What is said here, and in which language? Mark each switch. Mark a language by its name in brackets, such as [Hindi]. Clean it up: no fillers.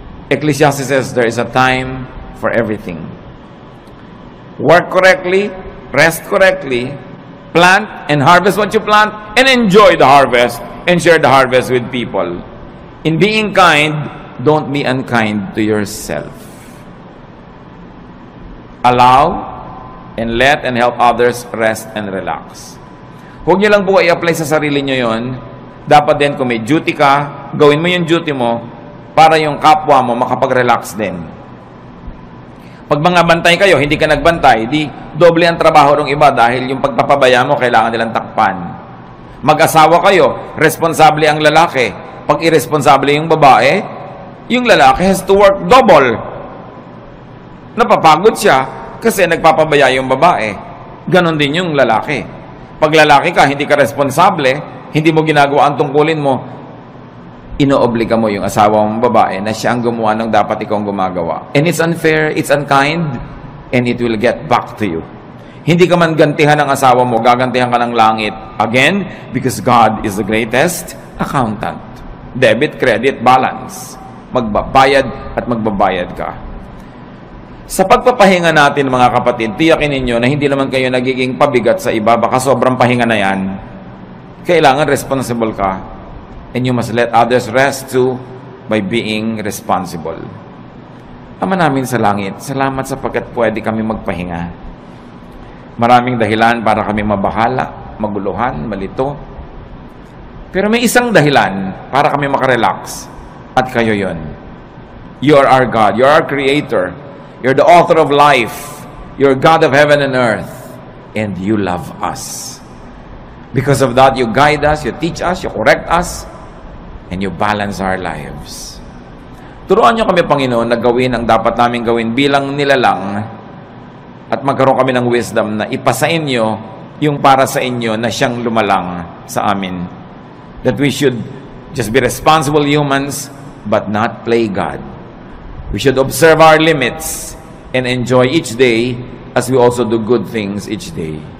[English] Ecclesiastes says there is a time for everything. Work correctly, rest correctly, plant and harvest what you plant, and enjoy the harvest and share the harvest with people. In being kind, don't be unkind to yourself. Allow and let and help others rest and relax. [Filipino] Huwag niyo lang po i-apply sa sarili niyo yon. Dapat din kung may duty ka, gawin mo yung duty mo para yung kapwa mo makapag-relax din. Pag mga bantay kayo, hindi ka nagbantay, di doble ang trabaho ng iba dahil yung pagpapabaya mo, kailangan nilang takpan. Mag-asawa kayo, responsable ang lalaki. Pag irresponsable yung babae, yung lalaki [English] has to work double. [Filipino] Napapagod siya kasi nagpapabaya yung babae. Ganon din yung lalaki. Pag lalaki ka, hindi ka responsable, hindi mo ginagawa ang tungkulin mo, inoobliga mo yung asawa mong babae na siya ang gumawa ng dapat ikaw gumagawa. [English] And it's unfair, it's unkind, and it will get back to you. [Filipino] Hindi ka man gantihan ng asawa mo, gagantihan ka ng langit. [English] Again, because God is the greatest accountant. [Filipino] Debit, credit, balance. Magbabayad at magbabayad ka. Sa pagpapahinga natin mga kapatid, tiyakin ninyo na hindi naman kayo nagiging pabigat sa iba, baka sobrang pahinga na yan. Kailangan responsible ka. [English] And you must let others rest too by being responsible. [Filipino] Ama namin sa langit, salamat sapagkat pwede kami magpahinga. Maraming dahilan para kami mabahala, maguluhan, malito. Pero may isang dahilan para kami makarelax. At kayo yon. [English] You are our God. You are our Creator. You're the author of life. You're God of heaven and earth. And you love us. Because of that, you guide us, you teach us, you correct us, and you balance our lives. [Filipino] Turuan niyo kami, Panginoon, na gawin ang dapat namin gawin bilang nilalang at magkaroon kami ng wisdom na ipasa inyo yung para sa inyo na siyang lumalang sa amin. [English] That we should just be responsible humans but not play God. We should observe our limits and enjoy each day as we also do good things each day.